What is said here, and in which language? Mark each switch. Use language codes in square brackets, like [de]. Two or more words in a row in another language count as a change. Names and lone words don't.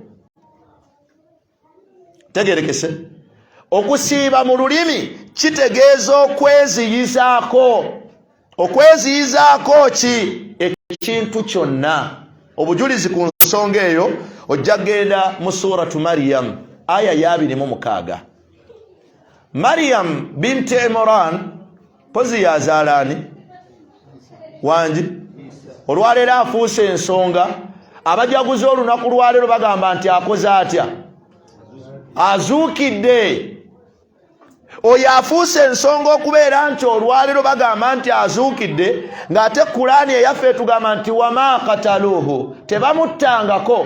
[lg] Tegerekese, okusiiba mu lulimi kitegeeza okweziyizaako. Okweziyizaako ki? Ekintu kyonna. Obujulizi ku nsonga eyo ojja genda mu suratu Maryam aya ya 26. Maryam binti Imran pozi yazaalani wangi olwaleero afuuse ensonga. Abajaguzi olunaku lwaleero bagamba nti akoze atya? Azuukidde. Oyo afuuse ensonga okubeera nti olwaleero bagamba nti azuukidde, ng'ate Kurani eyaffe etugamba nti [ar] وما قتلوه, [lg] tebamuttangako.